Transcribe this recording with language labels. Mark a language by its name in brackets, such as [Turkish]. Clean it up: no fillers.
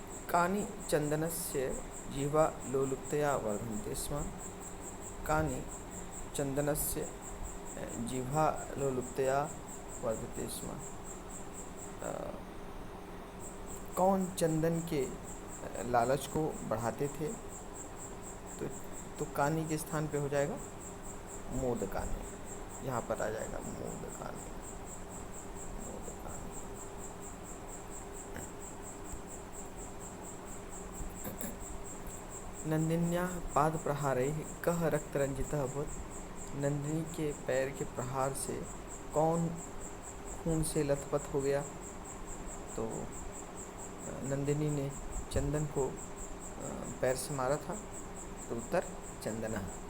[Sanskrit] कानि चन्दनस्य जिह्वा लोलुप्तया वर्धन्ते स्म। कानि चन्दनस्य जिह्वा लोलुप्तया वर्धते स्म। [Hindi] कौन चंदन के लालच को बढ़ाते थे? तो कानी के स्थान पे हो जाएगा मोदकानी, यहाँ पर आ जाएगा मोदकानी। [Sanskrit] नंदिन्याः पादप्रहारैः कः रक्तरञ्जितः अभवत्। [Hindi] नंदिनी के पैर के प्रहार से कौन खून से लथपथ हो गया? तो नंदिनी ने चंदन को पैर से मारा था। तो उत्तर चंदना।